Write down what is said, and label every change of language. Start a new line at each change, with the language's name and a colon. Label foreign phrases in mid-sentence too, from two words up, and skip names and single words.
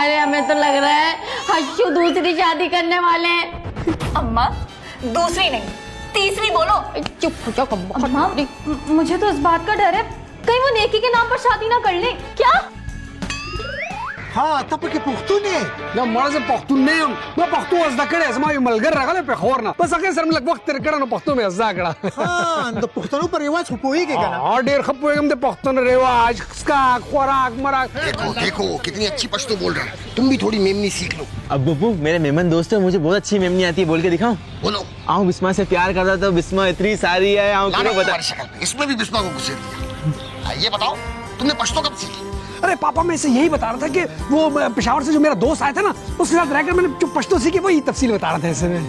Urdu: ارے ہمیں تو لگ رہا ہے حشو دوسری شادی کرنے والے ہیں. اماں دوسری نہیں، تیسری بولو. چپ ہو جاؤ اماں، مجھے تو اس بات کا ڈر ہے کہیں وہ نیکی کے نام پر شادی نہ کر لے. क्या? ہاں تب کے پختونے
Pashto: لا مرة پښتون نه یم ما پښتو زده کړې زما یو ملګری راغلی په خور نه بس هغه سره مې لږ وخت تیر کړی نو پښتو مې زده کړه हाँ د پښتنو پر رواج خو پوهیږي کنه ډېر ښه پوهېږم د پښتون رواج اسکاک خوراک مراک
Urdu: دیکھو دیکھو کتنی اچھی پشتو بول رہا ہے، تم بھی تھوڑی میمنی سیکھ لو. اب ببو میرے میمن دوست ہے، مجھے بہت اچھی میمنی آتی ہے، بول کے دکھاؤں? बोलो। آؤں بسمہ سے پیار کرتا تو بسمہ اتنی ساری ہے آؤں लाना کیوں بتا. تمہاری شکل پہ، اس میں بھی بسمہ کو گھسیڑ دیا۔ یہ بتاؤ تم نے پشتو کب سیکھی? ارے پاپا میں اسے یہی بتا رہا تھا کہ وہ پشاور سے جو میرا دوست آیا تھا نا اس کے ساتھ رہ کر میں نے جو پشتو سیکھی وہی تفصیل بتا رہا تھا اسے میں.